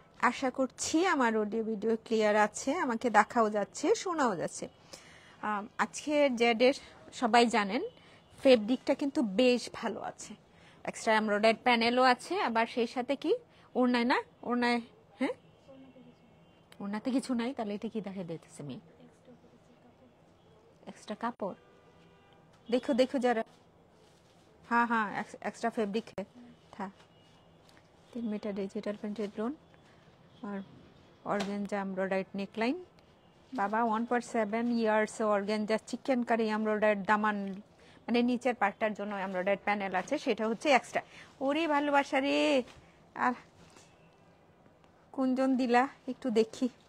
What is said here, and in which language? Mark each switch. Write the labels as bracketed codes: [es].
[bn] আশা করছি আমার audio video clear আছে, আমাকে দেখাও যাচ্ছে, শোনাও যাচ্ছে। আজকে জেডের সবাই জানেন ফেব্রিকটা কিন্তু বেশ ভালো আছে, এক্সট্রা এমব্রয়ডারি প্যানেলও আছে, আবার সেই সাথে কি ওড়নায় না, ওড়নায়, হ্যাঁ ওড়নাতে কিছু নাই, তাহলে এটা কি দেখা দিতেছে মেয়ে? এক্সট্রা কাপড়, [hi] देखो देखो जरा। हाँ हाँ, एक्स्ट्रा फैब्रिक है था। [en] 3 metre digital printed lawn और organza embroidered neckline. [bn] बाबा 1.7 years organza chicken curry embroidered দামান, মানে নিচের পার্টটার জন্য এমব্রয়ডার্ড প্যানেল আছে, সেটা হচ্ছে এক্সট্রা। ওরে ভালোবাসা রে, আর কোনজন দিলা একটু দেখি।